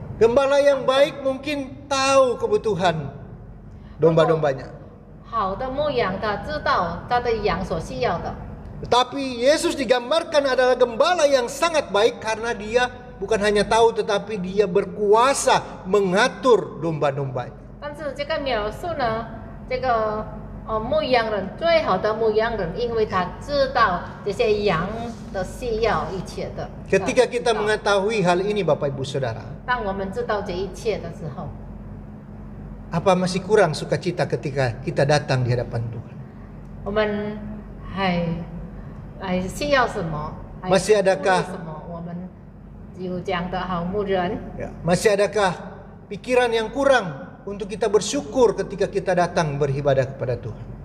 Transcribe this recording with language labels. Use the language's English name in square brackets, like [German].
[Indonesian] Gembala yang baik mungkin tahu kebutuhan domba-dombanya. [Chinese] 好的牧羊，他知道他的羊所需要的。 [Indonesian] Tetapi Yesus digambarkan adalah gembala yang sangat baik karena dia bukan hanya tahu tetapi dia berkuasa mengatur domba-dombanya. [Chinese] 但是这个描述呢，这个牧羊人最好的牧羊人，因为他知道这些羊的需要一切的。 [Indonesian] Ketika kita mengetahui hal ini Bapak Ibu Saudara, [Chinese] 当我们知道这一切的时候， [Indonesian] apa masih kurang sukacita ketika kita datang di hadapan Tuhan? [Chinese] 我们还需要什么？ [Indonesian] Masih adakah [Chinese] 什么？我们有这样的好牧人。 [Indonesian] Ya, masih adakah pikiran yang kurang untuk kita bersyukur ketika kita datang beribadah kepada Tuhan?